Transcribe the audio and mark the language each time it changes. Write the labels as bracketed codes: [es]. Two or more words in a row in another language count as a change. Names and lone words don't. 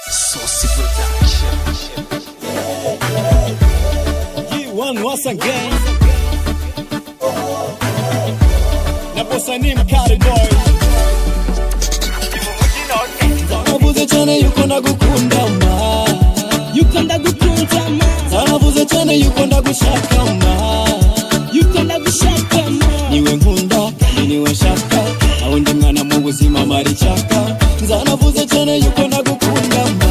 [en] Saucy Production. G1 once again. [sw] Na bossa ni mkali boy. [rw] Zanavuze cyane yuko ndagukunda ma. Yuko ndagukunda ma. Zanavuze cyane yuko ndagushaka ma. Yuko ndagushaka ma. Niwe nkunda, niwe shaka. Aho ndi mwana mu buzima mari chaka. Zanavuze cyane yuko ndagukunda ma.